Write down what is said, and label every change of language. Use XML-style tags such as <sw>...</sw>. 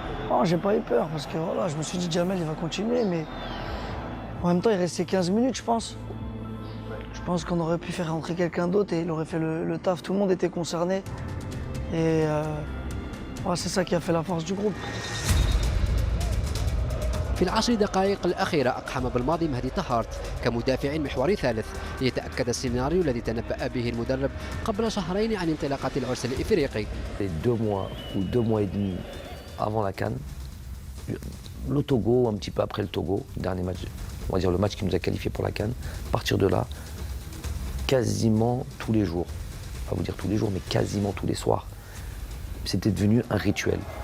<fr>Oh, j'ai pas eu peur parce que voilà, je me suis dit Jamel il va continuer, mais en même temps il restait 15 minutes je pense. Je pense qu'on aurait pu faire rentrer quelqu'un d'autre et il aurait fait le taf. Tout le monde était concerné et c'est ça qui a fait la force du groupe.</fr> <ar>في العشر دقائق الأخيرة أقحم بالماضي مهدي طهارت كمدافع محوري ثالث ليتأكد السيناريو الذي تنبأ به المدرب قبل شهرين عن انطلاقة العرس الإفريقي.</ar> <fr>2 mois ou 2 mois et demi avant la CAN, le Togo, un petit peu après le Togo, dernier match, on va dire le match qui nous a qualifiés pour la CAN, à partir de là, quasiment tous les jours, pas vous dire tous les jours, mais quasiment tous les soirs, c'était devenu un rituel.</fr>